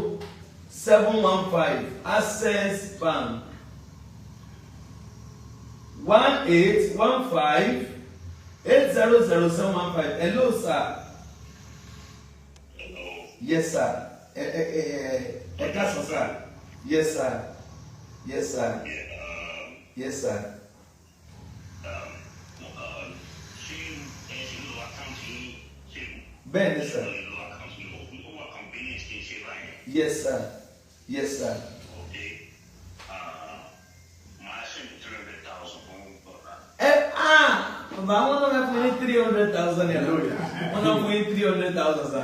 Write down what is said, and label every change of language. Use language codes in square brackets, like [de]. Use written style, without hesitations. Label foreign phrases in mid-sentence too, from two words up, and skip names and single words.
[en] 1815800715 Access Bank 1815 8000715. Hello, sir. Hello. Yes, sir. Sir. Yes, sir. Yes, sir. Yes, sir. Ben, sir. Yes, sir. Yes, sir. Okay. My send 300,000. But I want to have 300,000. I want to win 300,000, sir.